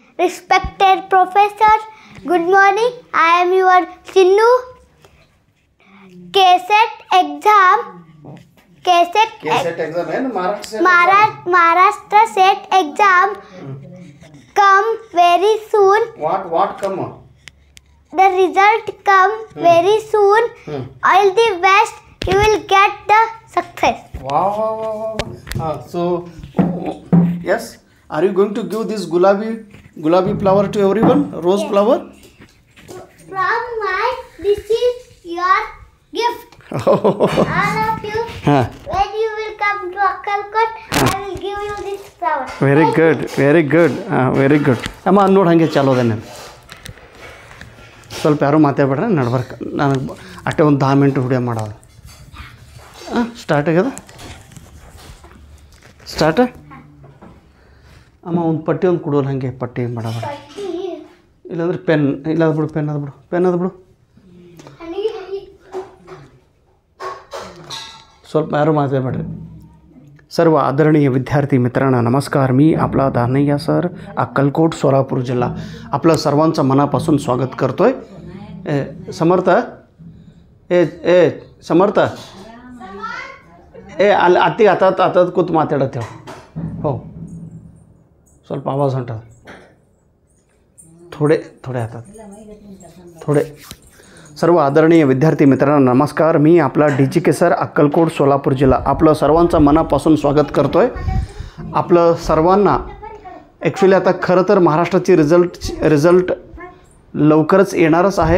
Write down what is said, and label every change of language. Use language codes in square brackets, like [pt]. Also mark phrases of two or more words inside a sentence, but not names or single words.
[en] respected professors, good morning. I am your Sinnu. KSET exam [hi] है ना, [en] Maharashtra SET exam come very soon. What come? The result come very soon. All the best. You will get the success. Wow. So yes, are you going to give this gulabi flower to everyone? Rose flower? From this is your gift. All of you, when you will come to Akkalkot, I will give you this flower. Very good. [kn] ಅಮ್ಮ ನೋಡಿ ಹಾಗೆ ಚಾಲೋದೇನೆ ಸ್ವಲ್ಪ ಯಾರು ಮಾತಾಡ್ಬೇಡ್ರೆ ನಡ್ಬರ್ಕ ನನಗೆ ಅಷ್ಟೇ ಒಂದು 10 ಮಿನಿಟ್ ವಿಡಿಯೋ ಮಾಡೋದು. ಸ್ಟಾರ್ಟ್ ಆಗ್ಯದ. ಸ್ಟಾರ್ಟ್. ಅಮ್ಮ ಒಂದು ಪಟ್ಟಿ ಒಂದು ಕೊಡೋಲ್ಲ ಹಾಗೆ ಪಟ್ಟಿ ಮಾಡಬೇಡ. ಇಲ್ಲಾಂದ್ರೆ ಪೆನ್ ಅದು ಬಿಡು. ಸ್ವಲ್ಪ ಯಾರು माताडಬೇಡ್ರಿ. [mr] सर्व आदरणीय विद्यार्थी मित्रांनो नमस्कार. मी आपला दानय्या सर, अक्कलकोट, सोलापूर जिल्हा. आपलं सर्वांचं मनापासून स्वागत करतोय. समर्थ समर्थ अति आता [kn] ಕೂತು ಮಾತಾಡತ್ತೆ [mr] हो. ಸ್ವಲ್ಪ आवाज ಹೊಂಟ थोडे हातात थोडे. सर्व आदरणीय विद्यार्थी मित्रांनो नमस्कार. मी आपला DGK सर, अक्कलकोट, सोलापूर जिल्हा. आपलं सर्वांचं मनापासून स्वागत करतो आहे. आपलं सर्वांना ॲक्च्युली आता खरं तर महाराष्ट्राची रिझल्ट लवकरच येणारच आहे.